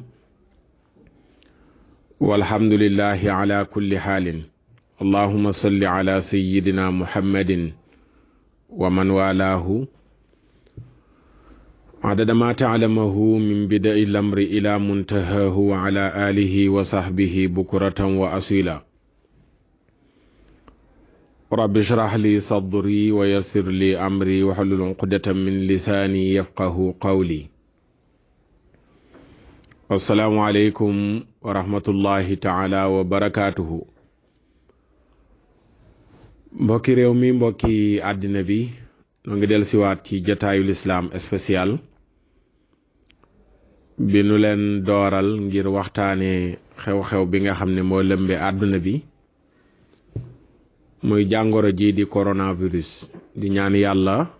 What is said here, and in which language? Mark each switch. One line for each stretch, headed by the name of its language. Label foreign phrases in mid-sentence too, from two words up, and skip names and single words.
Arabic: والحمد لله على كل حال اللهم صل على سيدنا محمد ومن والاه عدد ما تعلمه من بدء الأمر إلى منتهاه وعلى آله وصحبه بكرة وأصيلا رب اشرح لي صدري ويسر لي أمري واحلل عقدة من لساني يفقه قولي السلام عليكم ورحمة الله تعالى وبركاته
Wolof: mbokki réew mi mbokki àddina bi noo ngi del siwaat ci jataayu lislaam spécial bi nu leen dooral ngir waxtaane xew-xew bi nga xam ne moo lëmbe àdduna bi muy jàngoro ji di coronavirus di ñaan yàlla